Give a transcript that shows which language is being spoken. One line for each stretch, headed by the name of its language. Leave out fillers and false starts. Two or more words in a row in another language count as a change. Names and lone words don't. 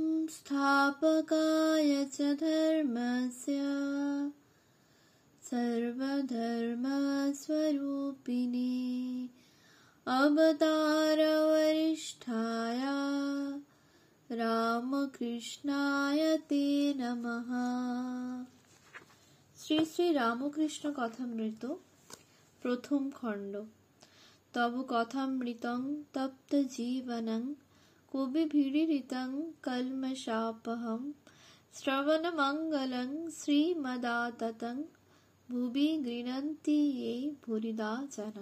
Sanskrit: संस्थापकाय च धर्मस्य सर्वधर्मस्वरूपिणे अवतारवरिष्ठाय रामकृष्णाय ते नमः।
Bangla: শ্রী শ্রী রামকৃষ্ণ কথামৃত প্রথম খণ্ড।
Sanskrit: তব কথামৃতং তপ্ত জীবনং কবিভিড়িতং কলমশাপহম শ্রবণমঙ্গলং শ্রীমদাততং ভুবি গৃণন্তি ये ভুরিদা জনা।